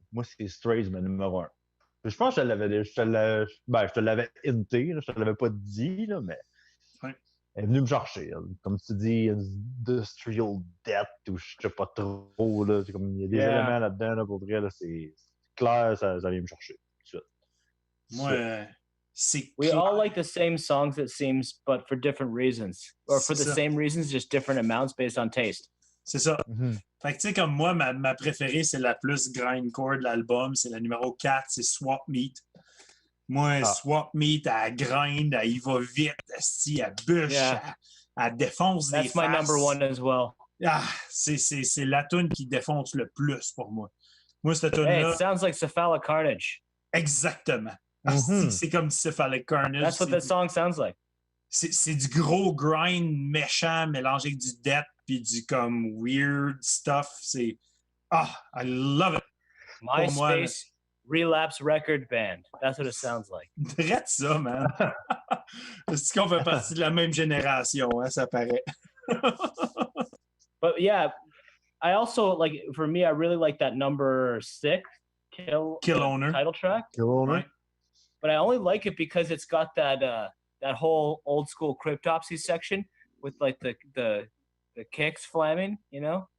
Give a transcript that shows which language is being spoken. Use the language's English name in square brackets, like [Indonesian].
[French] Moi, c'est Strays, ma numéro 1. Je pense que je te l'avais hinté, là, je te l'avais pas dit, là, mais ouais. Elle est venue me chercher. Elle. Comme tu dis, industrial debt ou je sais pas trop. Là, comme, il y a des éléments là-dedans, là, pour vrai, là, c'est clair, ça vient me chercher. Tout de suite. Moi, c'est [English] We all like the same songs, it seems, but for different reasons. Or for the same reasons, just different amounts based on taste. [French] C'est ça. Mm-hmm. Fait que, tu sais, comme moi, ma préférée, c'est la plus grindcore de l'album. C'est la numéro 4, c'est Swap Meat. Moi, Swap Meat, elle grind, elle y va vite, elle bûche, elle défonce des faces. [English] That's my number one as well. [French] Ah, c'est la tune qui défonce le plus pour moi. Moi, cette tune-là... [English] Hey, it sounds like Cephalic Carnage. [French] Exactement. Mm-hmm. C'est comme Cephalic Carnage. [English] That's what the song sounds like. [French] C'est du gros grind méchant mélangé avec du death puis du comme weird stuff. [English] C'est... I love it. MySpace Relapse Record Band. That's what it sounds like. [French] Drette ça, man. C'est qu'on fait partie de la même génération, hein, ça paraît. [English] But yeah, I also, like, for me, I really like that number 6, Kill Owner title track. Kill Owner. Right. But I only like it because it's got that whole old school Cryptopsy section with like the kicks flamming, you know?